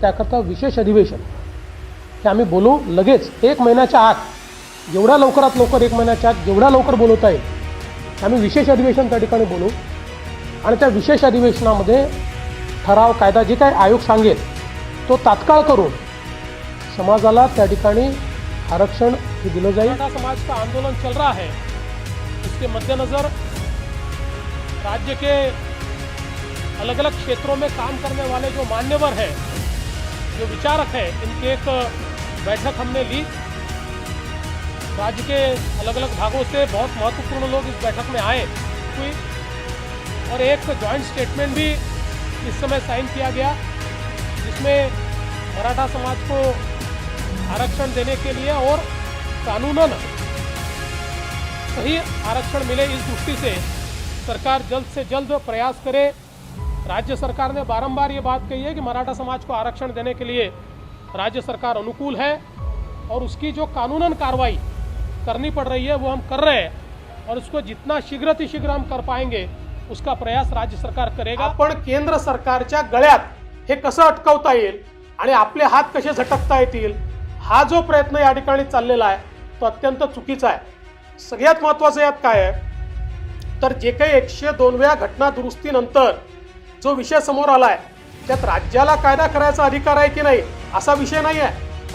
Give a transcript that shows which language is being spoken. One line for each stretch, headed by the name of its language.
Marathi: त्याकरता विशेष अधिवेशन हे आम्ही बोलू लगेच 1 महिन्याच्या आत, जेवढ्या लवकरात लवकर 1 महिन्याच्या आत जेवढ्या लवकर बोलवता येईल आम्ही विशेष अधिवेशन त्या ठिकाणी बोलू आणि त्या विशेष अधिवेशनामध्ये ठराव कायदा जे काही आयोग सांगेल तो तात्काळ करून समाजाला त्या ठिकाणी आरक्षण हे दिलं जाईल।
Hindi: मराठा समाज का आंदोलन चल रहा है, इसके मद्देनजर राज्य के अलग अलग क्षेत्रों में काम करने वाले जो मान्यवर हैं, जो विचारक हैं, इनकी एक बैठक हमने ली। राज्य के अलग अलग भागों से बहुत महत्वपूर्ण लोग इस बैठक में आए हुई और एक जॉइंट स्टेटमेंट भी इस समय साइन किया गया जिसमें मराठा समाज को आरक्षण देने के लिए और कानूनन सही आरक्षण मिले इस दृष्टि से सरकार जल्द से जल्द प्रयास करे। राज्य सरकार ने बारंबार ये बात कही है कि मराठा समाज को आरक्षण देने के लिए राज्य सरकार अनुकूल है और उसकी जो कानूनन कार्रवाई करनी पड़ रही है वो हम कर रहे हैं और उसको जितना शीघ्र हम कर पाएंगे उसका प्रयास राज्य सरकार करेगा।
Marathi: आपण केंद्र सरकारच्या गळ्यात हे कसं अटकवता येईल आणि आपले हात कसे झटकता येतील हा जो प्रयत्न या ठिकाणी चाललेला आहे तो अत्यंत चुकीचा आहे। सगळ्यात महत्त्वाचं यात काय आहे तर जे काही 102व्या घटना दुरुस्तीनंतर जो विषय समोर आला आहे त्यात राज्याला कायदा करायचा अधिकार आहे की नाही असा विषय नाही आहे।